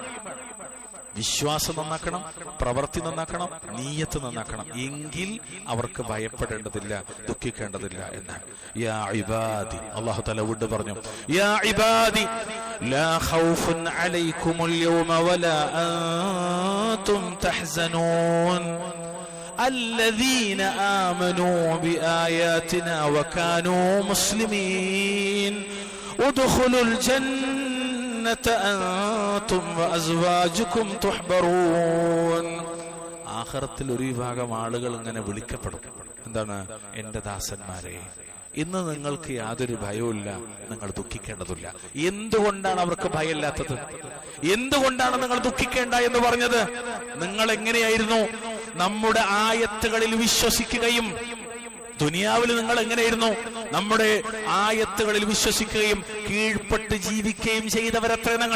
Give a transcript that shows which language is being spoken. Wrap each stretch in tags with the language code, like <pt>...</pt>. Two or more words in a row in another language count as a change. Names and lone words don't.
<ml>വിശ്വാസം നന്നാക്കണം, പ്രവൃത്തി നന്നാക്കണം, നീയത്ത് നന്നാക്കണം. എങ്കിൽ അവർക്ക് ഭയപ്പെടേണ്ടതില്ല, ദുഃഖിക്കേണ്ടതില്ല എന്നാണ്.</ml> <ar>يا عبادي، الله تعالى</ar> <ml>വീണ്ടും പറഞ്ഞു,</ml> <ar>يا عبادي لا خوف عليكم اليوم ولا أنتم تحزنون الذين آمنوا بآياتنا وكانوا مسلمين ادخلوا الجنة أنتم وأزواجكم تحبرون.</ar> <ml>ആഖിറത്തിൽ ഒരു വിഭാഗം ആളുകൾ ഇങ്ങനെ വിളിക്കപ്പെടും. എന്താണ്? എന്റെ ദാസന്മാരെ, ഇന്ന് നിങ്ങൾക്ക് യാതൊരു ഭയവുമില്ല, നിങ്ങൾ ദുഃഖിക്കേണ്ടതില്ല. എന്തുകൊണ്ടാണ് അവർക്ക് ഭയമില്ലാത്തത്? എന്തുകൊണ്ടാണ് നിങ്ങൾ ദുഃഖിക്കേണ്ട എന്ന് പറഞ്ഞത്? നിങ്ങൾ എങ്ങനെയായിരുന്നു നമ്മുടെ ആയത്തുകളിൽ വിശ്വസിക്കുകയും, ദുനിയാവിൽ നിങ്ങൾ എങ്ങനെയായിരുന്നു നമ്മുടെ ആയത്തുകളിൽ വിശ്വസിക്കുകയും കീഴ്പ്പെട്ട് ജീവിക്കുകയും ചെയ്തവരത്ര നിങ്ങൾ.</ml>